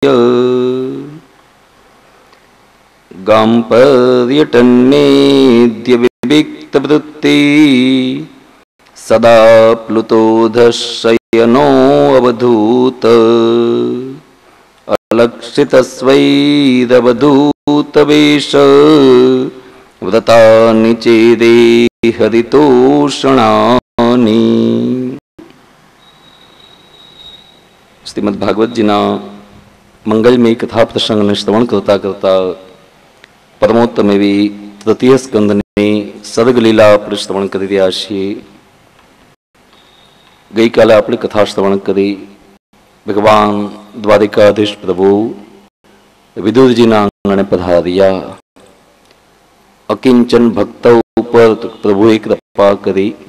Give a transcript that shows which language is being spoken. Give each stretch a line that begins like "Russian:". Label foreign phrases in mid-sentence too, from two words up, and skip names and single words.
Sanskrit: गाम्पर्यटन्मेद्य विविक्तवृत्ति सदा प्लुतोधशयनो अवधूत अलक्षितस्वैरवधूतवेश व्रतानि चेदे हरितोषणानि।
Gujarati: શ્રીમદ્ભાગવત જીના મંગલમય કથા પ્રસંગને શ્રવણ કરતા કરતા પરમોત્તમ એવી તૃતીય સ્કંદને સર્ગલીલા આપણે શ્રવણ કરી રહ્યા છીએ। ગઈકાલે આપણે કથા શ્રવણ કરી ભગવાન દ્વારિકાધીશ પ્રભુ વિદુરજીના આંગણે પધાર્યા। અકિંચન ભક્તો ઉપર પ્રભુએ કૃપા કરી।